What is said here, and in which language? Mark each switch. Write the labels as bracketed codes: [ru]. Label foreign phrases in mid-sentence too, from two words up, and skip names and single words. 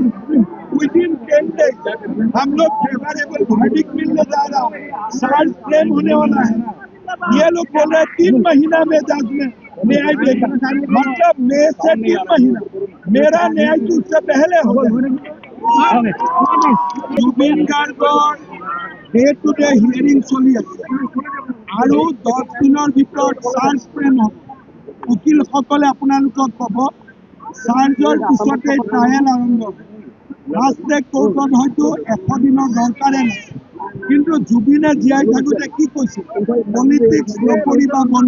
[en] with in 10 days [hi] हम लोग [en] favourable verdict [hi] मिलने जा रहा है, [en] charge frame [hi] होने वाला है। ये लोग बोल रहे हैं 3 महीना में जज में न्याय देगा, मतलब मई से 3 महीना। मेरा न्याय तो उससे पहले हो गया। [as] जुबिन गार्गर [en] day to day hearing [as] चलि আছে আৰু 10 দিনৰ ভিতৰত চাৰ্জ ফ্ৰেম হ'ব। উকিলসকলে আপোনালোকক ক'ব চাৰ্জৰ পিছতে ট্ৰায়েল আৰম্ভ হ'ব। লাষ্টে কোৰ্টত হয়তো 100 দিনৰ দৰকাৰে নাই। কিন্তু জুবিনে জীয়াই থাকোঁতে কি কৈছিল, পলিটিক্স নকৰিবা বন্ধ।